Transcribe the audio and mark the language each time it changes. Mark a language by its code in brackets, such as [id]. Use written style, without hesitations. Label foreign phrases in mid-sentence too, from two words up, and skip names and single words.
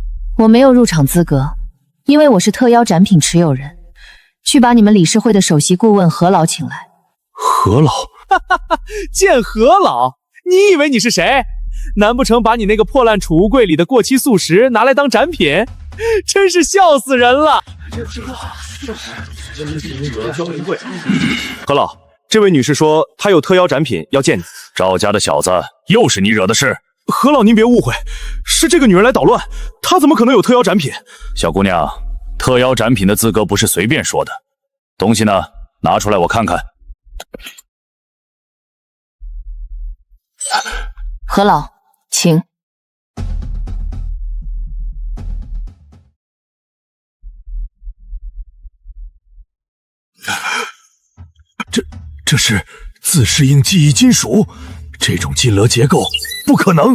[zh] 我沒有入場資格，因為我是特邀展品持有人。去把你們理事會的首席顧問何老請來。何老？見何老？你以為你是誰？難不成把你那個破爛儲物櫃裡的過期速食拿來當展品？真是笑死人了！何老，這位女士說她有特邀展品要見你。趙家的小子，又是你惹的事。何老，您別誤會，是這個女人來搗亂，她怎麼可能有特邀展品？小姑娘，特邀展品的資格不是隨便說的。東西呢？拿出來我看看。何老，請。這是自適應記憶金屬，這種金額結構不可能。